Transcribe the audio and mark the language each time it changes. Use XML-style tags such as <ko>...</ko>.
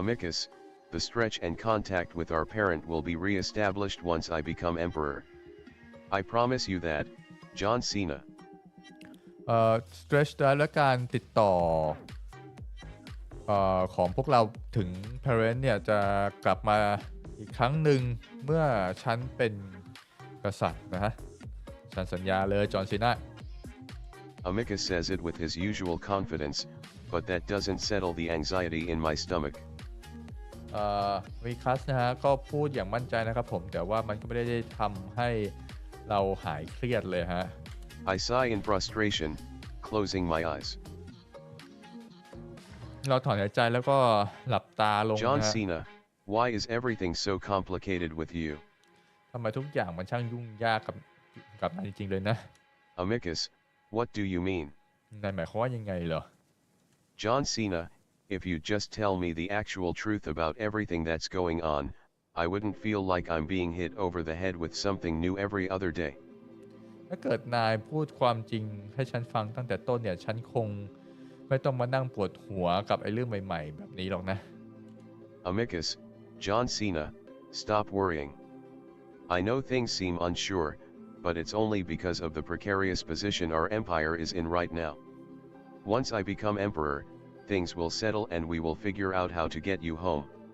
<en>Amicus, the stretch and contact with our parent will be re-established once I become emperor. I promise you that, John Cena.</en> <th>stretch และการติดต่อของพวกเราถึง parent เนี่ยจะกลับมาอีกครั้งหนึ่งเมื่อฉันเป็นกษัตริย์นะฮะฉันสัญญาเลยจอห์นซีนา</th> <en>Amicus says it with his usual confidence, but that doesn't settle the anxiety in my stomach.</en> <th>วิคัสนะฮะก็พูดอย่างมั่นใจนะครับผมแต่ว่ามันก็ไม่ได้ทำให้เราหายเครียดเลยฮะ</th> <en>I sigh in frustration, closing my eyes.</en> <th>เราถอนหายใจแล้วก็หลับตาลง</th> <en>John</en> <th>นะฮะ</th> <en>Cena, why is everything so complicated with you?</en> <th>ทำไมทุกอย่างมันช่างยุ่งยากกับนายจริงๆเลยนะ</th> <en>Amicus, what do you mean?</en> <th>นายหมายความว่ายังไงเหรอ</th> <en>John Cena, if you just tell me the actual truth about everything that's going on, I wouldn't feel like I'm being hit over the head with something new every other day.</en> <th>ถ้าเกิดนายพูดความจริงให้ฉันฟังตั้งแต่ต้นเนี่ยฉันคงไม่ต้องมานั่งปวดหัวกับไอ้เรื่องใหม่ๆแบบนี้หรอกนะ</th> <en>Amicus, John Cena, stop worrying. I know things seem unsure, but it's only because of the precarious position our empire is in right now. Once I become emperor, things will settle and we will figure out how to get you home.</en>